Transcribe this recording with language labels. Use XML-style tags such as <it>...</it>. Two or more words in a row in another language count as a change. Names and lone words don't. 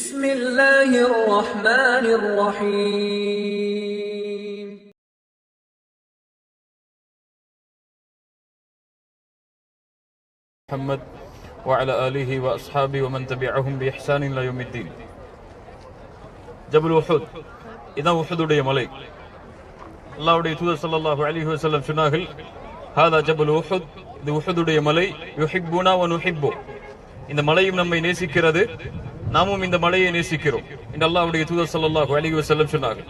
<ar>بسم الله الرحمن الرحيم محمد وعلى آله وأصحابه ومن تبعهم بإحسان إلى يوم الدين.</ar> <ta>ஜபல் உஹுத், இதான் உஹுதுடைய மலை. அல்லாஹ்வுடைய தூதர்</ta> <ar>صلى الله عليه وسلم</ar> <ta>சொன்னார்கள்,</ta> <ar>هذا جبل أحد,</ar> <ta>இது உஹுதுடைய மலை.</ta> <ar>يحبنا ونحبه,</ar> <ta>இந்த மலையும் நம்மை நேசிக்கிறது, நாமும் இந்த மலையை நேசிக்கிறோம் என்று அல்லாஹ்வுடைய தூதர்</ta> <ar>صلى الله عليه وسلم</ar> <ta>சொன்னார்கள்.</ta>